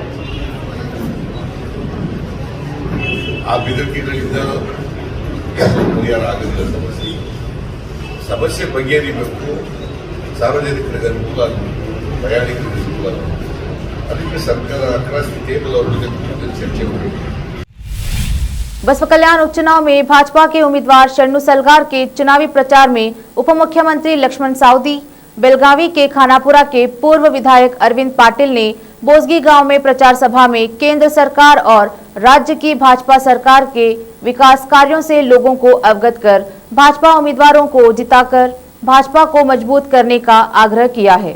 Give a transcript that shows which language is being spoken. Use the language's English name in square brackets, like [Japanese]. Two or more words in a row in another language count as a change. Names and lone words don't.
[Kannada] ಆ ಬೆದರಿಕೆಗಳಿಂದ ಪರಿಹಾರ ಆಗೋದಿಲ್ಲ. ಸಮಸ್ಯೆ ಬಗೆಹರಿಬೇಕು, ಸಾರ್ವಜನಿಕರಿಗೆ ಅನುಕೂಲ ಆಗಬೇಕು, ಪ್ರಯಾಣಿಕರಿಗೆ ಅನುಕೂಲ ಆಗಬೇಕು. ಅದಕ್ಕೆ ಸರ್ಕಾರ [English] across the table [Kannada] ಅವ್ರ ಜೊತೆ ಚರ್ಚೆ ಮಾಡಬೇಕು. [Hindi] बसव कल्याण उपचुनाव में भाजपा के उम्मीदवार शरणु सलगार के चुनावी प्रचार में उप मुख्यमंत्री लक्ष्मण सावदी, बेलगावी के खानापुरा के पूर्व विधायक अरविंद पाटिल ने बोसगी गांव में प्रचार सभा में केंद्र सरकार और राज्य की भाजपा सरकार के विकास कार्यों से लोगों को अवगत कर भाजपा उम्मीदवारों को जिताकर भाजपा को मजबूत करने का आग्रह किया है।